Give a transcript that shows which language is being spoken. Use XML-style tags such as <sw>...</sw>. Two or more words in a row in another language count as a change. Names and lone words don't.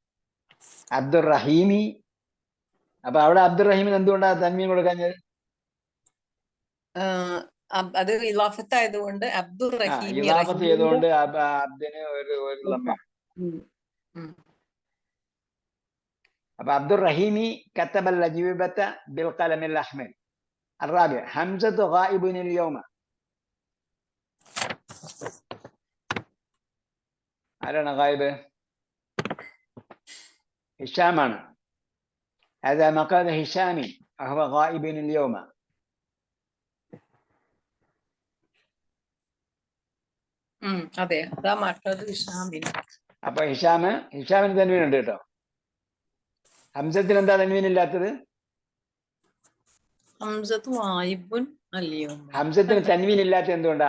<ml>അപ്പൊ അവിടെ അബ്ദുറഹീമിന് എന്തുകൊണ്ടാണ് തൻവീൻ കൊടുക്കാഞ്ഞത്? അത് ഇലാഫത്തായതുകൊണ്ട് ഇലാഫത്ത് ചെയ്തുകൊണ്ട് അബ്ദിന് ഒരു ലമ്മ.</ml> <ar>അപ്പൊ عبد الرحيم كتب الإجابة بالقلم الأحمر. الرابع حمزة غائب اليوم.</ar> <ml>ആരാണ് ഗായിബ്? ഹിഷാമാണ്.</ml> <ar>هذا مقال هشام وهو غائب اليوم.</ar> <ml>അതെ, അതാ മക്കളത് ഹിഷാമിന്. അപ്പൊ ഹിഷാമിന് തൻവീൻ ഉണ്ട് കേട്ടോ. ഹംസത്തിന് എന്താ തൻവീൻ ഇല്ലാത്തത്? ഹംസത്തിന് തൻവീൻ ഇല്ലാത്ത എന്തുകൊണ്ടാ?</ml>